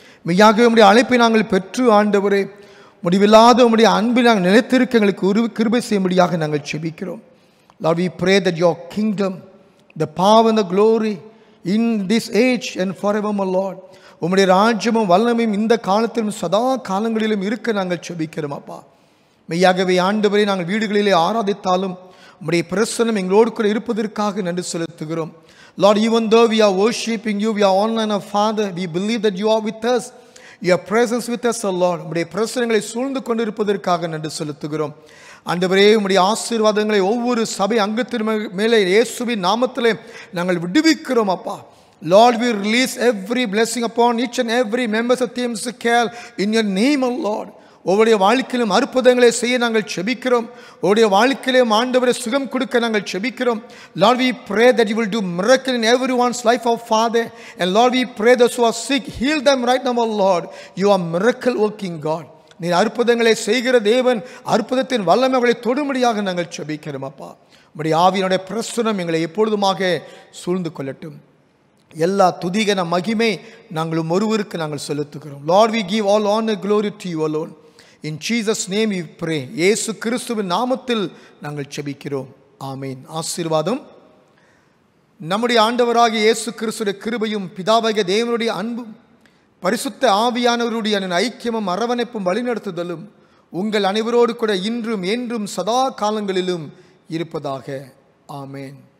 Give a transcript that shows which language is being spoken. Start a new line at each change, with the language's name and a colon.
Tamil: மெய்யாகவே உம்முடைய அழைப்பை நாங்கள் பெற்று ஆண்டவரே முடிவில்லாத உம்முடைய அன்பை நாங்கள் நிலைத்திருக்க எங்களுக்கு கிருபை செய்யும்படியாக நாங்கள் செபிக்கிறோம்.
English: Lord, we pray that your kingdom, the power and the glory in this age and forevermore, Lord,
Tamil: உம்முடைய ராஜ்யமும் வல்லமையும் இந்த காலத்திலும் சதா காலங்களிலும் இருக்க நாங்கள் செபிக்கிறோம் அப்பா. மெய்யாகவே ஆண்டவரை நாங்கள் வீடுகளிலே ஆராதித்தாலும் உம்முடைய பிரசன்னம் எங்களோடு கூட இருப்பதற்காக நன்றி செலுத்துகிறோம்.
English: Lord, even though we are worshiping you, we are online, our Father, we believe that you are with us. Your presence with us, O Lord.
Tamil: உம்முடைய பிரசன்னங்களை சூழ்ந்து கொண்டிருப்பதற்காக நன்றி செலுத்துகிறோம். ஆண்டவரே உம்முடைய ஆசீர்வாதங்களை ஒவ்வொரு சபை அங்கத்தின் மேலே இயேசுவின் நாமத்திலே நாங்கள் விடுவிக்கிறோம் அப்பா.
English: Lord, we release every blessing upon each and every members of TMC Care in your name, O Lord.
Tamil: ஒவ்வொரு வாழ்க்கையிலும் அற்புதங்களை செய்ய நாங்கள் செபிக்கிறோம். ஒவ்வொரு வாழ்க்கையிலும் ஆண்டவரை சுகம் கொடுக்க நாங்கள் செபிக்கிறோம்.
English: Lord, we pray that you will do miracle in everyone's life, our Father. And Lord, we pray those who are sick, heal them right now, O Lord. You are miracle working God.
Tamil: நீ அற்புதங்களை செய்கிற தேவன், அற்புதத்தின் வல்லமை அவளை தொடும்படியாக நாங்கள் செபிக்கிறோம் அப்பா. உம்முடைய ஆவியினுடைய பிரசன்னம் எங்களை எப்பொழுதுமாக சூழ்ந்து கொள்ளட்டும். எல்லா துதிகன மகிமை நாங்களும் ஒருவருக்கு நாங்கள் செலுத்துகிறோம்.
English: Lord, we give all honor, glory to you alone. In Jesus' name we pray.
Tamil: இயேசு கிறிஸ்துவின் நாமத்தில் நாங்கள் செபிக்கிறோம். ஆமென். ஆசீர்வாதம் நம்முடைய ஆண்டவராகிய இயேசு கிறிஸ்துவின் கிருபையும் பிதாவாகிய தேவனுடைய அன்பும் பரிசுத்த ஆவியானவருடைய ஐக்கியமும் அரவணைப்பும் வழிநடத்துதலும் உங்கள் அனைவரோடு கூட இன்றும் என்றும் சதா காலங்களிலும் இருப்பதாக. ஆமென்.